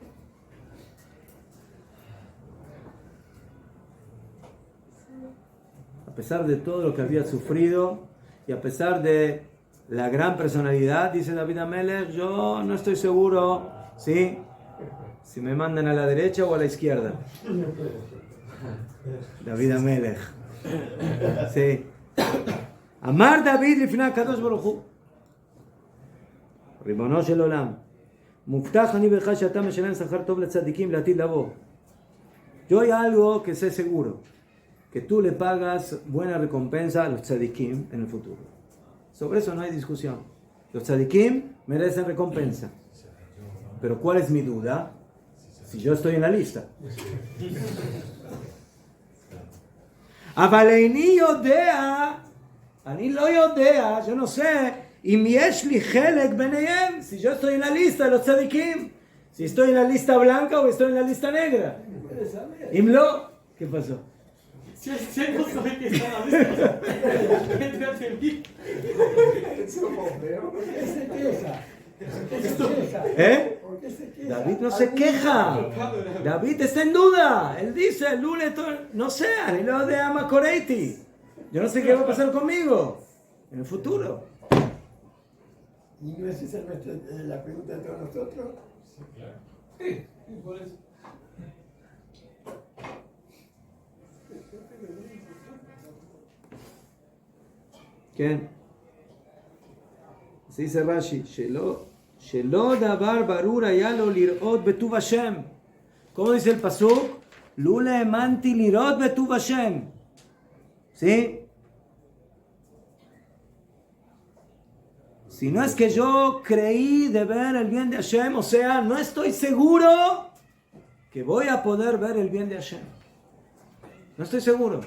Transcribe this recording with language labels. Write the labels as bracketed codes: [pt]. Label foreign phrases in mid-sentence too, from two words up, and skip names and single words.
[es] A pesar de todo lo que había sufrido y a pesar de la gran personalidad, dice David Amelech, yo no estoy seguro, ¿sí?, si me mandan a la derecha o a la izquierda. David Amelech. Sí. [he] אמר דוד לפני הקדוש ברוך הוא. ריבונו של עולם, מובטח אני בך שאתה משלם שכר טוב לצדיקים לעתיד לבוא. [es] Yo hay algo que sé seguro, que tú le pagas buena recompensa a los tzadikim en el futuro. Sobre eso no hay discusión. Los tzadikim merecen recompensa. Pero ¿cuál es mi duda? Si yo estoy en la lista. [he] אבל איני יודע, אני לא יודע, [es] yo no sé, [he] אם יש לי חלק ביניהם, [es] si yo estoy en la lista de los tzadikim, si estoy en la lista blanca o estoy en la lista negra. [he] אם לא, [es] ¿qué pasó? Si él no sabe que está en la lista, entra a servir. ¿Por qué se queja? ¿Eh? ¿Por qué se queja? David no se queja. David está en duda. Él dice, Lule, no sé, ni lo de Ama Koreiti. Yo no sé qué va a pasar conmigo en el futuro. ¿Y no es esa la pregunta de todos nosotros? Sí, por eso. [he] כן. אז dice רש"י, שלא דבר ברור היה לו לראות בטוב השם. [es] ¿Cómo dice el pasuk? [he] לו האמנתי לראות בטוב השם. [es] ¿Sí? Si no es que yo creí de ver el bien de Hashem, o sea, no estoy seguro que voy a poder ver el bien de Hashem. No estoy seguro.